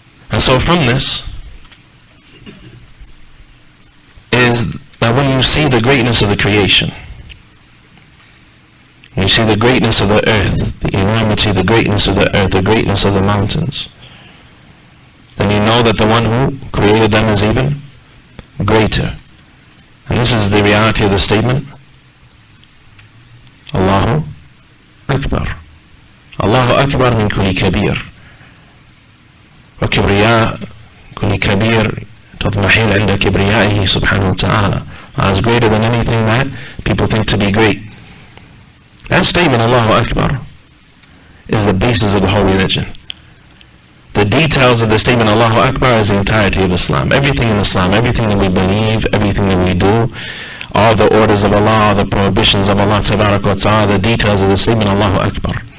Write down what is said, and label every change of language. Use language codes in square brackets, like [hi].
[en] And so from this is that when you see the greatness of the creation, when you see the greatness of the earth, the enormity, the greatness of the earth, the greatness of the mountains, then you know that the one who created them is even greater. And this is the reality of the statement, Allahu Akbar. [ar] Allahu Akbar min kulli kabir. وكبرياء كل كبير تضمحل عند كبريائه سبحانه وتعالى. [en] Allah is greater than anything that people think to be great. That statement, Allahu Akbar, is the basis of the whole religion. The details of the statement Allahu Akbar is the entirety of Islam. Everything in Islam, everything that we believe, everything that we do, all the orders of Allah, all the prohibitions of Allah Tabarak wa Ta'ala, the details of the statement Allahu Akbar.